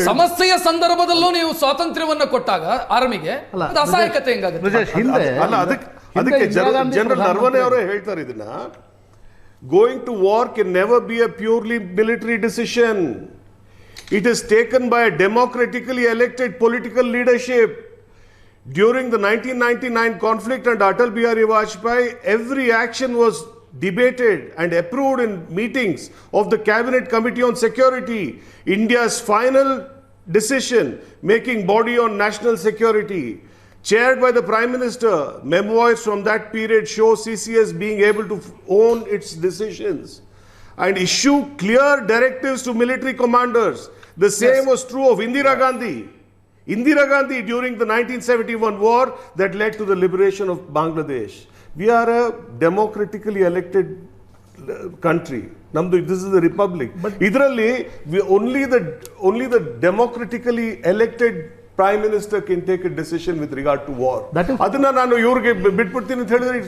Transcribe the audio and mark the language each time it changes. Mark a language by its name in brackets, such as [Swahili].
[Kannada] ಸಮಸ್ಯೆಯ ಸಂದರ್ಭದಲ್ಲೂ ನೀವು ಸ್ವಾತಂತ್ರ್ಯವನ್ನ ಕೊಟ್ಟಾಗ ಆರ್ಮಿಗೆ ಅದು ಅಸಹಾಯಕತೆ ಹೆಂಗಾಗುತ್ತೆ? ಅಲ್ಲ, ಅದಕ್ಕೆ ಜನರಲ್ ನರವನೆ ಅವರೇ ಹೇಳ್ತಾರೆ ಇದನ್ನ. [English] Going to war can never be a purely military decision. It is taken by a democratically elected political leadership. During the 1999 conflict under Atal Bihari Vajpayee, every action was debated and approved in meetings of the Cabinet Committee on Security, India's final decision-making body on national security. Chaired by the Prime Minister, memoirs from that period show CCS being able to own its decisions and issue clear directives to military commanders. The same was true of Indira Gandhi during the 1971 war that led to the liberation of Bangladesh. We are a democratically elected country. This is a republic. But only the democratically elected Prime Minister can take a decision with regard to war. That is- [Kannada] ಅದನ್ನ ನಾನು ಇವ್ರಿಗೆ ಬಿಟ್ಬಿಡ್ತೀನಿ ಅಂತ ಹೇಳಿದ್ರೆ